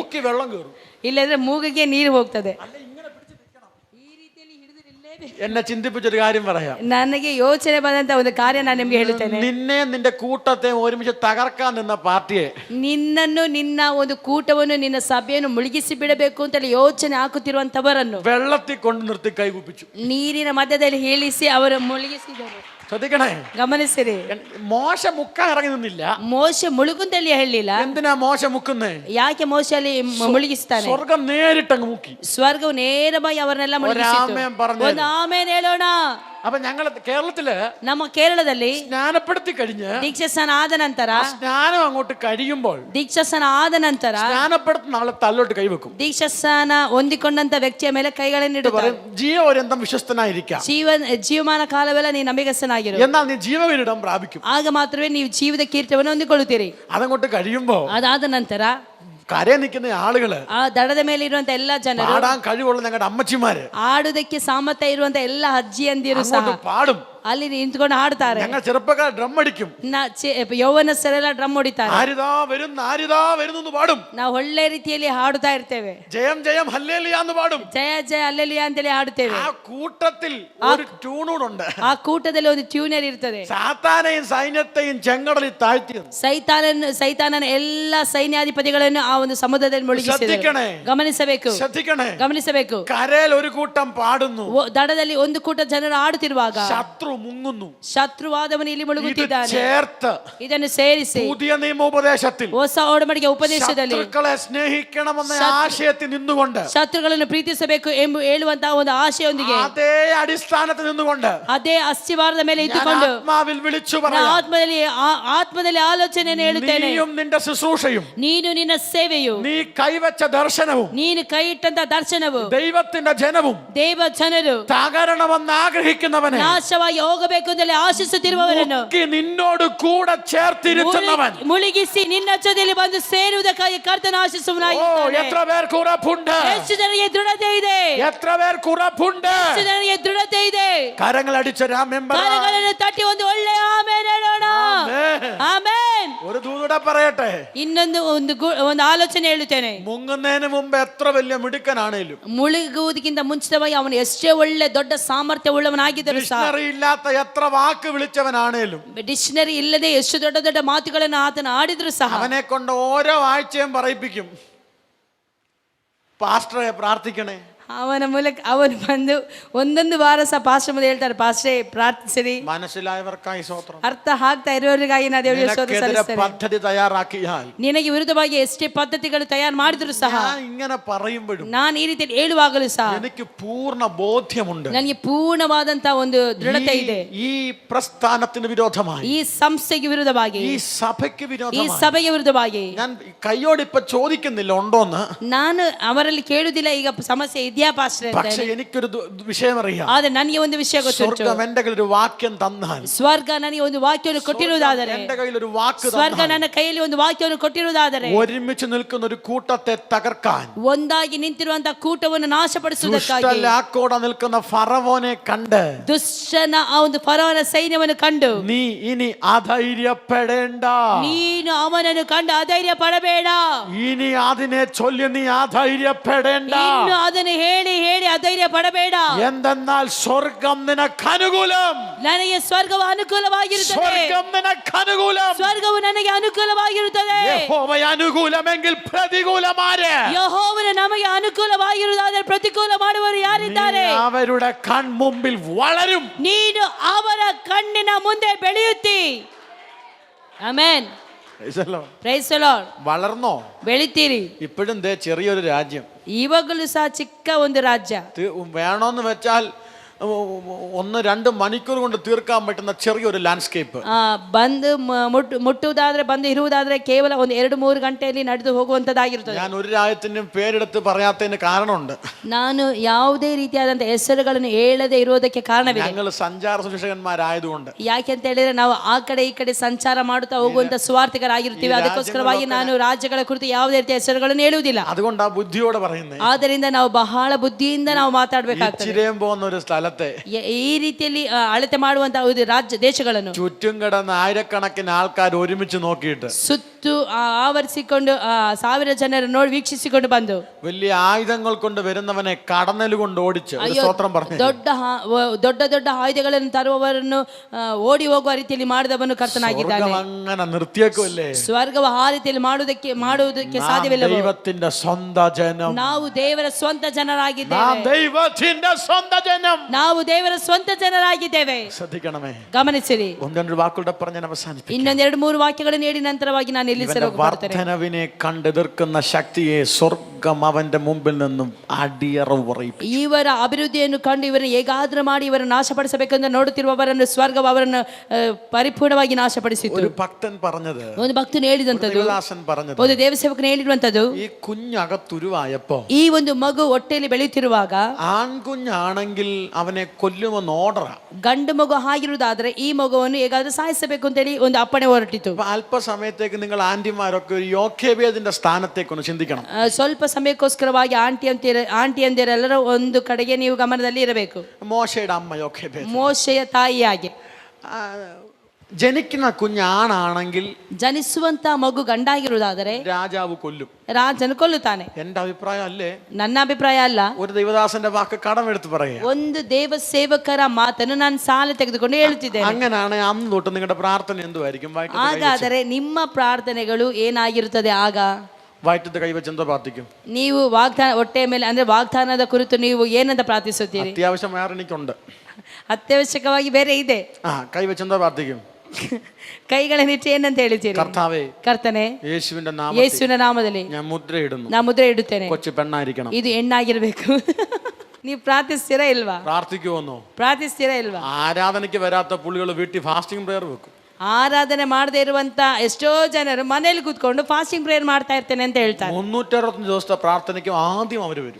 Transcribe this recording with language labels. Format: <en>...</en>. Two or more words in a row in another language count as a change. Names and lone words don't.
<ml>മൂക്കി വെള്ളം കയറും,</ml> <kn>ಇಲ್ಲದ್ರೆ ಮೂಗಿಗೆ ನೀರು ಹೋಗ್ತದೆ.</kn> <ml>എന്നെ ചിന്തിപ്പിച്ചൊരു കാര്യം പറയാം.</ml> <kn>ನನಗೆ ಯೋಚನೆ ಬಂದಂತ ಒಂದು ಕಾರ್ಯ ನಾನು ನಿಮ್ಗೆ ಹೇಳುತ್ತೇನೆ.</kn> <ml>നിന്നെ നിന്റെ കൂട്ടത്തെ ഒരുമിച്ച് തകർക്കാൻ നിന്ന പാർട്ടിയെ,</ml> <kn>ನಿನ್ನನ್ನು, ನಿನ್ನ ಒಂದು ಕೂಟವನ್ನು, ನಿನ್ನ ಸಭೆಯನ್ನು ಮುಳುಗಿಸಿ ಬಿಡಬೇಕು ಅಂತ ಯೋಚನೆ ಹಾಕುತ್ತಿರುವಂತವರನ್ನು</kn> <ml>വെള്ളത്തിൽ കൊണ്ട് നിർത്തി കൈകൂപ്പിച്ചു.</ml> <kn>ನೀರಿನ ಮಧ್ಯದಲ್ಲಿ ಇಳಿಸಿ ಅವರು ಮುಳುಗಿಸಿದರು.</kn> <ml>ശ്രദ്ധിക്കണേ,</ml> <kn>ಗಮನಿಸಿರಿ.</kn> <ml>മോശ മുക്കാൻ ഇറങ്ങി നിന്നില്ല.</ml> <kn>ಮೋಶ ಮುಳುಗುಂತಲ್ಲಿ ಹೇಳಿಲ್ಲ.</kn> <ml>എന്തിനാ മോശ മുക്കുന്നേ?</ml> <kn>ಯಾಕೆ ಮೋಶ ಅಲ್ಲಿ ಮುಳುಗಿಸ್ತಾನೆ?</kn> <ml>സ്വർഗം നേരിട്ടങ്ങ് മുക്കി.</ml> <kn>ಸ್ವರ್ಗವು ನೇರವಾಗಿ ಅವರನ್ನೆಲ್ಲ ಮುಳುಗಿಸಿತು. ಒಂದು ಆಮೇನ್ ಹೇಳೋಣ.</kn> <ml>അപ്പൊ ഞങ്ങൾ കേരളത്തില്,</ml> <kn>ನಮ್ಮ ಕೇರಳದಲ್ಲಿ</kn> <ml>സ്നാനപ്പെടുത്തി കഴിഞ്ഞ്</ml> <kn>ದೀಕ್ಷಾಸ್ನಾನ ಆದ ನಂತರ,</kn> <ml>സ്നാനം അങ്ങോട്ട് കഴിയുമ്പോൾ</ml> <kn>ದೀಕ್ಷಾಸ್ನಾನ ಆದ ನಂತರ</kn> <ml>സ്നാനപ്പെടുത്തുന്ന ആളെ തല്ലോട്ട് കൈവെക്കും.</ml> <kn>ದೀಕ್ಷಾಸ್ನಾನ ಹೊಂದಿಕೊಂಡಂತ ವ್ಯಕ್ತಿಯ ಮೇಲೆ ಕೈಗಳನ್ನು ಇಡುತ್ತಾರೆ.</kn> <ml>ജീവപര്യന്തം വിശ്വസ്തനായിരിക്കാം,</ml> <kn>ಜೀವಮಾನ ಕಾಲವೆಲ್ಲ ನೀ ನಂಬಿಗಸ್ತನಾಗಿರು,</kn> <ml>എന്നാൽ നീ ജീവകിരീടം പ്രാപിക്കും.</ml> <kn>ಆಗ ಮಾತ್ರವೇ ನೀವು ಜೀವದ ಕೀರ್ತಿಯನ್ನು ಹೊಂದಿಕೊಳ್ಳುತ್ತೀರಿ.</kn> <ml>അതങ്ങോട്ട് കഴിയുമ്പോ</ml> <kn>ಅದಾದ ನಂತರ</kn> <ml>കരയെ നിൽക്കുന്ന ആളുകള്,</ml> <kn>ಆ ದಡದ ಮೇಲೆ ಇರುವಂತ ಎಲ್ಲಾ ಜನರು,</kn> <ml>പാടാൻ കഴിവുള്ള ഞങ്ങളുടെ അമ്മച്ചിമാര്,</ml> <kn>ಆಡುವುದಕ್ಕೆ ಸಾಮರ್ಥ್ಯ ಇರುವಂತ ಎಲ್ಲಾ ಅಜ್ಜಿಯಂದಿರು ಸಹ</kn> <ml>അങ്ങോട്ട് പാടും.</ml> <kn>ಅಲ್ಲಿ ನಿಂತ್ಕೊಂಡು ಹಾಡ್ತಾರೆ.</kn> <ml>ഞങ്ങൾ ചെറുപ്പക്കാർ ഡ്രം അടിക്കും.</ml> <kn>ಯೌವನಸ್ಥರೆಲ್ಲ ಡ್ರಮ್ ಹೊಡಿತಾರೆ.</kn> <ml>ആരിതാ വരുന്നു എന്ന് പാടും.</ml> <kn>ನಾವು ಒಳ್ಳೆ ರೀತಿಯಲ್ಲಿ ಹಾಡುತ್ತಾ ಇರ್ತೇವೆ.</kn> <ml>ജയം ജയം ഹല്ലേലൂയ എന്ന് പാടും.</ml> <kn>ಜಯ ಜಯ ಅಲ್ಲೆಲಿಯಾ ಅಂತೇಳಿ ಹಾಡುತ್ತೇವೆ.</kn> <ml>ആ കൂട്ടത്തിൽ ഒരു ട്യൂണൂടുണ്ട്.</ml> <kn>ಆ ಕೂಟದಲ್ಲಿ ಒಂದು ಟ್ಯೂನರ್ ಇರ್ತದೆ.</kn> <ml>സാത്താനെയും സൈന്യത്തെയും ചെങ്കടലിൽ താഴ്ത്തിയത്,</ml> <kn>ಸೈತಾನನ ಎಲ್ಲಾ ಸೈನ್ಯಾಧಿಪತಿಗಳನ್ನು ಆ ಒಂದು ಸಮುದ್ರದಲ್ಲಿ ಮುಳುಗಿಸಿದರು. ಗಮನಿಸಬೇಕು.</kn> <ml>കരയിൽ ഒരു കൂട്ടം പാടുന്നു,</ml> <kn>ದಡದಲ್ಲಿ ಒಂದು ಕೂಟ ಜನರು ಆಡುತ್ತಿರುವಾಗ</kn> <ml>ശത്രു മുങ്ങുന്നു.</ml> <kn>ಶತ್ರುವಾದವನು ಇಲ್ಲಿ ಮುಳುಗುತ್ತಿದ್ದಾನೆ.</kn> <ml>ചേർത്ത്</ml> <kn>ಇದನ್ನು ಸೇರಿಸಿ</kn> <ml>പുതിയ നിയമോപദേശത്തിൽ</ml> <kn>ಹೊಸ ಒಡಂಬಡಿಕೆ ಉಪದೇಶದಲ್ಲಿ</kn> <ml>ശത്രുക്കളെ സ്നേഹിക്കണമെന്ന ആശയത്തിൽ നിന്നുകൊണ്ട്,</ml> <kn>ಶತ್ರುಗಳನ್ನು ಪ್ರೀತಿಸಬೇಕು ಎಂಬ ಹೇಳುವಂತಹ ಒಂದು ಆಶೆಯೊಂದಿಗೆ,</kn> <ml>അതേ അടിസ്ഥാനത്തിൽ നിന്നുകൊണ്ട്,</ml> <kn>ಅದೇ ಅಸ್ತಿವಾರದ ಮೇಲೆ ಇಟ್ಟುಕೊಂಡು</kn> <ml>ആത്മാവിൽ വിളിച്ചു പറയാം,</ml> <kn>ಆತ್ಮದಲ್ಲಿ ಆಲೋಚನೆಯನ್ನು ಹೇಳುತ್ತೇನೆ.</kn> <ml>നീയും നിന്റെ ശുശ്രൂഷയും,</ml> <kn>ನೀನು ನಿನ್ನ ಸೇವೆಯು,</kn> <ml>നീ കൈവച്ച ദർശനവും,</ml> <kn>ನೀನು ಕೈ ಇಟ್ಟಂತ ದರ್ಶನವು,</kn> <ml>ദൈവത്തിന്റെ ജനവും</ml> <kn>ದೇವ ಜನರು</kn> <ml>തകരണമെന്ന് ആഗ്രഹിക്കുന്നവനെ,</ml> <kn>ನಾಶವಾಗಿ ಹೋಗಬೇಕು ಅಂತಲೇ ಆಶಿಸುತ್ತಿರುವವರನ್ನು</kn> <ml>നിന്നോട് കൂടെ ചേർത്തിരുത്തുന്നവൻ,</ml> <kn>ಮುಳುಗಿಸಿ ನಿನ್ನ ಜೊತೆಯಲ್ಲಿ ಬಂದು ಸೇರುವುದಕ್ಕಾಗಿ ಕರ್ತನ ಆಶಿಸುವನಾಗಿದ್ದಾನೆ.</kn> <ml>എത്ര പേർക്ക് ഉറപ്പുണ്ട്?</ml> <kn>ಎಷ್ಟು ಜನರಿಗೆ ದೃಢತೆ ಇದೆ?</kn> <ml>എത്ര പേർക്ക് ഉറപ്പുണ്ട്?</ml> <kn>ಎಷ್ಟು ಜನರಿಗೆ ದೃಢತೆ ಇದೆ?</kn> <ml>കരങ്ങൾ അടിച്ച</ml> <kn>ಕರಗಳನ್ನು ತಟ್ಟಿ ಒಂದು ಒಳ್ಳೆಯ ಆಮೆನ್ ಹೇಳೋಣ. ಆಮೆನ್.</kn> <ml>ഒരു ദൂതയുടെ ഒന്നുകൂടെ പറയട്ടെ,</ml> <kn>ಇನ್ನೊಂದು ಒಂದು ಆಲೋಚನೆ ಹೇಳುತ್ತೇನೆ.</kn> <ml>മുങ്ങുന്നതിന് മുമ്പ് എത്ര വലിയ മിടുക്കനാണേലും,</ml> <kn>ಮುಳುಗುವುದಕ್ಕಿಂತ ಮುಂಚಿತವಾಗಿ ಅವನು ಎಷ್ಟೇ ಒಳ್ಳೆ ದೊಡ್ಡ ಸಾಮರ್ಥ್ಯ ಉಳ್ಳವನಾಗಿದ್ದರೂ ಸಹ,</kn> <ml>ഡിക്ഷണറി ഇല്ലാത്ത എത്ര വാക്ക് വിളിച്ചവനാണേലും,</ml> <kn>ಡಿಕ್ಷನರಿ ಇಲ್ಲದೆ ಎಷ್ಟು ದೊಡ್ಡ ದೊಡ್ಡ ಮಾತುಗಳನ್ನು ಆತನ ಆಡಿದ್ರು ಸಹ,</kn> <ml>അവനെ കൊണ്ട് ഓരോ ആഴ്ചയും പറയിപ്പിക്കും, പാസ്റ്ററെ പ്രാർത്ഥിക്കണേ.</ml> <kn>ಅವನ ಮೂಲಕ ಅವನು ಬಂದು ಒಂದೊಂದು ವಾರ ಸಹ ಪಾಸ್ಟರ್ ಮುಂದೆ ಹೇಳ್ತಾರೆ, ಪಾಸ್ಟರೇ ಪ್ರಾರ್ಥಿಸಿರಿ.</kn> <ml>മനസ്സിലായവർക്കായി സ്തോത്രം.</ml> <kn>ಅರ್ಥ ಆಗ್ತಾ ಇರೋರಿಗಾಗಿ ನಾ ದೇವರಿಗೆ ಸ್ತೋತ್ರ</kn> <ml>നിനക്കെതിരെ</ml> <kn>ಸಲ್ಲಿಸ್ತೇನೆ.</kn> <ml>പദ്ധതി തയ്യാറാക്കിയാൽ,</ml> <kn>ನಿನಗೆ ವಿರುದ್ಧವಾಗಿ ಎಷ್ಟೇ ಪದ್ಧತಿಗಳು ತಯಾರು ಮಾಡಿದ್ರು ಸಹ,</kn> <ml>ഞാൻ ഇങ്ങനെ പറയുമ്പോഴും</ml> <kn>ನಾನು ಈ ರೀತಿ ಹೇಳುವಾಗಲೂ ಸಹ</kn> <ml>എനിക്ക് പൂർണ്ണ ബോധ്യമുണ്ട്,</ml> <kn>ನನಗೆ ಪೂರ್ಣವಾದಂತ ಒಂದು ದೃಢತೆ ಇದೆ.</kn> <ml>ഈ പ്രസ്ഥാനത്തിന് വിരോധമായി,</ml> <kn>ಈ ಸಂಸ್ಥೆಗೆ ವಿರುದ್ಧವಾಗಿ,</kn> <ml>ഈ സഭയ്ക്ക്</ml> <kn>ಈ</kn> <ml>വിരോധമായി</ml> <kn>ಸಭೆಗೆ ವಿರುದ್ಧವಾಗಿ</kn> <ml>ഞാൻ കയ്യോട് ഇപ്പൊ ചോദിക്കുന്നില്ല ഉണ്ടോന്ന്,</ml> <kn>ನಾನು ಅವರಲ್ಲಿ ಕೇಳುವುದಿಲ್ಲ ಈಗ ಸಮಸ್ಯೆ ಇದೆಯಾ ಪಾಸ್ಟರ್ ಅಂತ.</kn> <ml>പക്ഷെ എനിക്കൊരു വിഷയം അറിയാം.</ml> <kn>ಆದ್ರೆ ನನಗೆ ಒಂದು ವಿಷಯ ಗೊತ್ತುಂಟು.</kn> <ml>സ്വർഗം എന്റെ കയ്യിൽ ഒരു വാക്യം തന്നാൽ,</ml> <kn>ಸ್ವರ್ಗ ನನಗೆ ಒಂದು ವಾಕ್ಯವನ್ನು ಕೊಟ್ಟಿರುವುದಾದರೆ,</kn> <ml>എന്റെ കയ്യിൽ ഒരു വാക്ക്</ml> <kn>ಸ್ವರ್ಗ</kn> <ml>തന്നാൽ,</ml> <kn>ನನ್ನ ಕೈಯಲ್ಲಿ ಒಂದು ವಾಕ್ಯವನ್ನು ಕೊಟ್ಟಿರುವುದಾದರೆ,</kn> <ml>ഒരുമിച്ച് നിൽക്കുന്ന ഒരു കൂട്ടത്തെ തകർക്കാൻ,</ml> <kn>ಒಂದಾಗಿ ನಿಂತಿರುವಂತಹ ಕೂಟವನ್ನು ನಾಶಪಡಿಸುವುದಕ್ಕಾಗಿ,</kn> <ml>ദുഷ്ടലാക്കോടെ നിൽക്കുന്ന ഫറവോനെ കണ്ട്,</ml> <kn>ದುಷ್ಟನ ಆ ಒಂದು ಫರೋಹನ ಸೈನ್ಯವನ್ನು ಕಂಡು,</kn> <ml>നീ ഇനി അധൈര്യപ്പെടേണ്ട,</ml> <kn>ನೀನು ಅವನನ್ನು ಕಂಡು ಅಧೈರ್ಯ ಪಡಬೇಡ,</kn> <ml>ഇനി അതിനെ ചൊല്ലി നീ അധൈര്യപ്പെടേണ്ട.</ml> <kn>ಇನ್ನು ಅದನ್ನು ಹೇಳಿ ಹೇಳಿ ಅಧೈರ್ಯ ಪಡಬೇಡ.</kn> <ml>എന്തെന്നാൽ സ്വർഗം നിനക്ക് അനുകൂലം,</ml> <kn>ನನಗೆ ಸ್ವರ್ಗವು ಅನುಕೂಲವಾಗಿರುತ್ತದೆ,</kn> <ml>സ്വർഗം നിനക്ക് അനുകൂലം.</ml> <kn>ಸ್ವರ್ಗವು ನನಗೆ ಅನುಕೂಲವಾಗಿರುತ್ತದೆ.</kn> <ml>യഹോവ അനുകൂലമെങ്കിൽ പ്രതികൂലമാര്?</ml> <kn>ಯೆಹೋವನು ನಮಗೆ ಅನುಕೂಲವಾಗಿರುವುದಾದರೆ ಪ್ರತಿಕೂಲ ಮಾಡುವವರು ಯಾರಿದ್ದಾರೆ?</kn> <ml>നീ അവരുടെ കൺമുമ്പിൽ വളരും.</ml> <kn>ನೀನು ಅವರ ಕಣ್ಣಿನ ಮುಂದೆ ಬೆಳೆಯುತ್ತಿ.</kn> <en>ಆಮೆನ್. praise the Lord.</en> <ml>വളർന്നോ?</ml> <kn>ಬೆಳಿತೀರಿ.</kn> <ml>ഇപ്പോഴും ദേ ചെറിയൊരു രാജ്യം,</ml> <kn>ಇವಾಗಲೂ ಸಹ ಚಿಕ್ಕ ಒಂದು ರಾಜ್ಯ,</kn> <ml>വേണമെന്ന് വെച്ചാൽ 1-2 മണിക്കൂർ കൊണ്ട് തീർക്കാൻ പറ്റുന്ന ചെറിയൊരു ലാൻഡ്സ്കേപ്പ്.</ml> <kn>ಬಂದು ಮುಟ್ಟುವುದಾದ್ರೆ, ಬಂದು ಇರುವುದಾದ್ರೆ ಕೇವಲ ಒಂದು 2-3 ಗಂಟೆಯಲ್ಲಿ ನಡೆದು ಹೋಗುವಂತದ್ದಾಗಿರುತ್ತದೆ.</kn> <ml>ഞാൻ ഒരു രാജ്യത്തിനും പേരെടുത്ത് പറയാത്തതിന് കാരണമുണ്ട്.</ml> <kn>ನಾನು ಯಾವುದೇ ರೀತಿಯಾದಂತ ಹೆಸರುಗಳನ್ನು ಹೇಳದೆ ಇರುವುದಕ್ಕೆ ಕಾರಣವಿದೆ.</kn> <ml>ഞങ്ങൾ സഞ്ചാര സുവിശേഷകന്മാരായതുകൊണ്ട്.</ml> <kn>ಯಾಕೆಂತ ಹೇಳಿದ್ರೆ ನಾವು ಆ ಕಡೆ ಈ ಕಡೆ ಸಂಚಾರ ಮಾಡುತ್ತಾ ಹೋಗುವಂತ ಸ್ವಾರ್ಥಿಕರಾಗಿರ್ತೀವಿ. ಅದಕ್ಕೋಸ್ಕರವಾಗಿ ನಾನು ರಾಜ್ಯಗಳ ಕುರಿತು ಯಾವುದೇ ರೀತಿಯ ಹೆಸರುಗಳನ್ನು ಹೇಳುವುದಿಲ್ಲ.</kn> <ml>അതുകൊണ്ട് ആ ബുദ്ധിയോടെ പറയുന്നത്.</ml> <kn>ಆದ್ದರಿಂದ ನಾವು ಬಹಳ ಬುದ್ಧಿಯಿಂದ ನಾವು ಮಾತಾಡಬೇಕಾಗ್ತದೆ.</kn> <ml>ചിരയും പോകുന്ന ഒരു സ്ഥലത്തെ</ml> <kn>ಈ ರೀತಿಯಲ್ಲಿ ಅಳತೆ ಮಾಡುವಂತಹ ರಾಜ್ಯ ದೇಶಗಳನ್ನು</kn> <ml>ചുറ്റും കിടന്ന ആയിരക്കണക്കിന് ആൾക്കാർ ഒരുമിച്ച് നോക്കിയിട്ട്,</ml> <kn>ಸುತ್ತು ಆವರಿಸಿಕೊಂಡು 1000 ಜನರು ನೋಡಿ ವೀಕ್ಷಿಸಿಕೊಂಡು ಬಂದು,</kn> <ml>വലിയ ആയുധങ്ങൾ കൊണ്ട് വരുന്നവനെ കടന്നൽ കൊണ്ട് ഓടിച്ച്, സ്തോത്രം പറഞ്ഞു,</ml> <kn>ದೊಡ್ಡ ದೊಡ್ಡ ಆಯುಧಗಳನ್ನು ತರುವವರನ್ನು ಓಡಿ ಹೋಗುವ ರೀತಿಯಲ್ಲಿ ಮಾಡಿದವನು ಕರ್ತನಾಗಿದ್ದಾನೆ.</kn> <ml>അങ്ങനെ നിർത്തിയേക്കുമല്ലേ?</ml> <kn>ಸ್ವರ್ಗವು ಆ ರೀತಿಯಲ್ಲಿ ಮಾಡುವುದಕ್ಕೆ ಸಾಧ್ಯವಿಲ್ಲ.</kn> <ml>ദൈവത്തിന്റെ സ്വന്ത ജനം,</ml> <kn>ನಾವು ದೇವರ ಸ್ವಂತ ಜನರಾಗಿದ್ದೇವೆ.</kn> <ml>ദൈവത്തിന്റെ സ്വന്ത ജനം,</ml> <kn>ನಾವು ದೇವರ ಸ್ವಂತ ಜನರಾಗಿದ್ದೇವೆ.</kn> <ml>ശ്രദ്ധിക്കണമേ.</ml> <kn>ಗಮನಿಸಿರಿ.</kn> <ml>1-2 വാക്കുകളുടെ പറഞ്ഞ് അവസാനിപ്പിക്കാം.</ml> <kn>ಇನ್ನೊಂದು 2-3 ವಾಕ್ಯಗಳನ್ನು ಹೇಳಿ ನಂತರವಾಗಿ ನಾನು ನಿಲ್ಲಿಸಲು ಹೋಗುತ್ತೇನೆ.</kn> <ml>വർദ്ധനവിനെ കണ്ടെതിർക്കുന്ന ശക്തിയെ സ്വർഗം അവന്റെ മുമ്പിൽ നിന്നും അടിയറവ് പറയിപ്പിക്കും.</ml> <kn>ಇವರ ಅಭಿವೃದ್ಧಿಯನ್ನು ಕಂಡು ಇವರನ್ನು ಹೇಗಾದ್ರೂ ಮಾಡಿ ಇವರನ್ನು ನಾಶಪಡಿಸಬೇಕೆಂದು ನೋಡುತ್ತಿರುವವರನ್ನು ಸ್ವರ್ಗವು ಅವರನ್ನು ಪರಿಪೂರ್ಣವಾಗಿ ನಾಶಪಡಿಸಿತು.</kn> <ml>ഒരു ഭക്തൻ പറഞ്ഞത്,</ml> <kn>ಒಂದು ಭಕ್ತನು ಹೇಳಿದಂತದ್ದು,</kn> <ml>ദേവദാസൻ പറഞ്ഞത്,</ml> <kn>ಒಂದು ದೇವಸೇವಕನು ಹೇಳಿರುವಂತದ್ದು,</kn> <ml>ഈ കുഞ്ഞകത്തുരുവായപ്പോ,</ml> <kn>ಈ ಒಂದು ಮಗು ಹೊಟ್ಟೆಯಲ್ಲಿ ಬೆಳೆಯುತ್ತಿರುವಾಗ</kn> <ml>ആൺകുഞ്ഞാണെങ്കിൽ അവനെ കൊല്ലുമെന്ന് ഓർഡറാ.</ml> <kn>ಗಂಡು ಮಗು ಆಗಿರುವುದಾದ್ರೆ ಈ ಮಗುವನ್ನು ಹೇಗಾದ್ರೂ ಸಾಯಿಸಬೇಕು ಅಂತೇಳಿ ಒಂದು ಅಪ್ಪಣೆ ಹೊರಟಿತು.</kn> <ml>അല്പസമയത്തേക്ക് നിങ്ങൾ ആന്റിമാരൊക്കെ ഒരു യോക്കേബേദിന്റെ സ്ഥാനത്തേക്ക് ഒന്ന് ചിന്തിക്കണം.</ml> <kn>ಸ್ವಲ್ಪ ಸಮಯಕ್ಕೋಸ್ಕರವಾಗಿ ಆಂಟಿ ಅಂದಿರೆಲ್ಲರೂ ಒಂದು ಕಡೆಗೆ ನೀವು ಗಮನದಲ್ಲಿ ಇರಬೇಕು.</kn> <ml>മോശയുടെ അമ്മ യോക്കേബേദ്,</ml> <kn>ಮೋಶೆಯ ತಾಯಿಯಾಗಿ.</kn> <ml>ജനിക്കുന്ന കുഞ്ഞാണാണെങ്കിൽ</ml> <kn>ಜನಿಸುವಂತ ಮಗು ಗಂಡಾಗಿರುವುದಾದರೆ</kn> <ml>രാജാവ് കൊല്ലും,</ml> <kn>ರಾಜನು ಕೊಲ್ಲುತ್ತಾನೆ.</kn> <ml>എന്റെ അഭിപ്രായം അല്ലേ?</ml> <kn>ನನ್ನ ಅಭಿಪ್ರಾಯ ಅಲ್ಲ.</kn> <ml>ഒരു ദൈവദാസന്റെ വാക്ക് കടമെടുത്ത് പറയാ.</ml> <kn>ಒಂದು ದೇವ ಸೇವಕರ ಮಾತನ್ನು ನಾನು ಸಾಲ ತೆಗೆದುಕೊಂಡು ಹೇಳುತ್ತಿದ್ದೇನೆ.</kn> <ml>അങ്ങനെയാണ് അന്ന് തൊട്ട് നിങ്ങളുടെ പ്രാർത്ഥന എന്തുമായിരിക്കും?</ml> <kn>ಹಾಗಾದರೆ ನಿಮ್ಮ ಪ್ರಾರ್ಥನೆಗಳು ಏನಾಗಿರುತ್ತದೆ? ಆಗ</kn> <ml>വയറ്റത്ത് കൈവച്ച് എന്തോ പ്രാർത്ഥിക്കും?</ml> <kn>ನೀವು ವಾಗ್ದಾನ ಹೊಟ್ಟೆಯ ಮೇಲೆ ಅಂದ್ರೆ ವಾಗ್ದಾನದ ಕುರಿತು ನೀವು ಏನಂತ ಪ್ರಾರ್ಥಿಸುತ್ತೀರಿ?</kn> <ml>അത്യാവശ്യം വേറെ എനിക്കുണ്ട്.</ml> <kn>ಅತ್ಯವಶ್ಯಕವಾಗಿ ಬೇರೆ ಇದೆ.</kn> <ml>കൈവച്ച് എന്തോ പ്രാർത്ഥിക്കും?</ml> <kn>ಕೈಗಳನ್ನಿಟ್ಟು ಏನಂತ ಹೇಳ್ತೀರಿ?</kn> <ml>കർത്താവേ,</ml> <kn>ಕರ್ತನೆ, ಯೇಸುವಿನ ನಾಮದಲ್ಲಿ</kn> <ml>ഞാൻ മുദ്രയിടുന്നു.</ml> <kn>ನಾ ಮುದ್ರೆ ಇಡುತ್ತೇನೆ.</kn> <ml>കൊച്ചു പെണ്ണായിരിക്കണം.</ml> <kn>ಇದು ಹೆಣ್ಣಾಗಿರ್ಬೇಕು. ನೀವು ಪ್ರಾರ್ಥಿಸ್ತೀರಾ ಇಲ್ವಾ?</kn> <ml>പ്രാർത്ഥിക്കുമെന്നോ?</ml> <kn>ಪ್ರಾರ್ಥಿಸ್ತೀರಾ ಇಲ್ವಾ?</kn> <ml>ആരാധനയ്ക്ക് വരാത്ത പുള്ളികൾ വീട്ടിൽ</ml> <en>fasting prayer</en> <ml>വെക്കും.</ml> <kn>ಆರಾಧನೆ ಮಾಡದೇ ಇರುವಂತ ಎಷ್ಟೋ ಜನರು ಮನೇಲಿ ಕೂತ್ಕೊಂಡು</kn> <en>fasting prayer</en> <kn>ಮಾಡ್ತಾ ಇರ್ತೇನೆ ಅಂತ ಹೇಳ್ತಾರೆ.</kn> <ml>365 ദിവസത്തെ പ്രാർത്ഥനയ്ക്ക് ആദ്യം അവർ വരും.</ml>